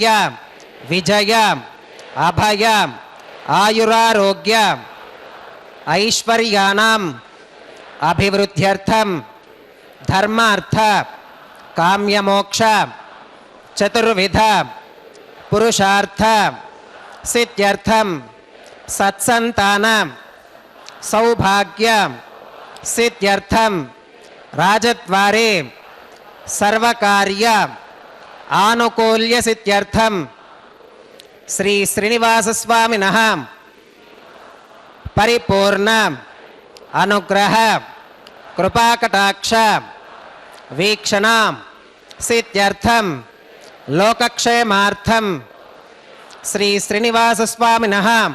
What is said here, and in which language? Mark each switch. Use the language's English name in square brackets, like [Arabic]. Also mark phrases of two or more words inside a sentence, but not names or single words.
[Sanskrit] విజయ అభయ ఆయురారోగ్య ఐశ్వర్యానాం అభివృద్ధ్యర్థం ధర్మార్థ కామ్యమోక్ష చతుర్విధ పురుషార్థ సిద్ధ్యర్థం సత్సంతాన सौभाग्य सिद्ध्यर्थम राजद्वारे सर्वकार्य आनुकूल्य सिद्ध्यर्थम श्री श्रीनिवासस्वामिनः परिपूर्ण अनुग्रह कृपाकटाक्ष वीक्षण सिद्ध्यर्थम लोकक्षेमार्थम श्री श्रीनिवासस्वामिनः